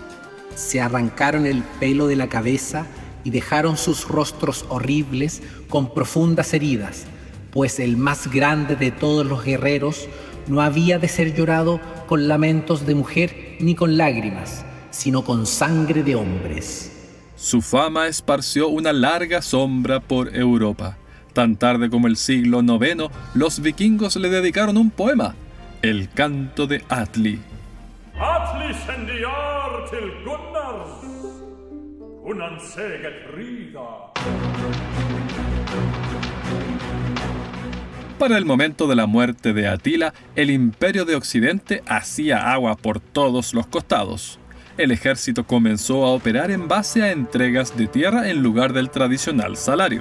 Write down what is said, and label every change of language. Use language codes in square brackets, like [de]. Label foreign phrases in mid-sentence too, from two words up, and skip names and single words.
[es] se arrancaron el pelo de la cabeza y dejaron sus rostros horribles con profundas heridas, pues el más grande de todos los guerreros no había de ser llorado con lamentos de mujer ni con lágrimas, sino con sangre de hombres. Su fama esparció una larga sombra por Europa. Tan tarde como el siglo IX, los vikingos le dedicaron un poema, el canto de Atli. [non] Atli sendiar til Gunnars, Gunnan seget rida. [es] Para el momento de la muerte de Atila, el imperio de Occidente hacía agua por todos los costados. El ejército comenzó a operar en base a entregas de tierra en lugar del tradicional salario.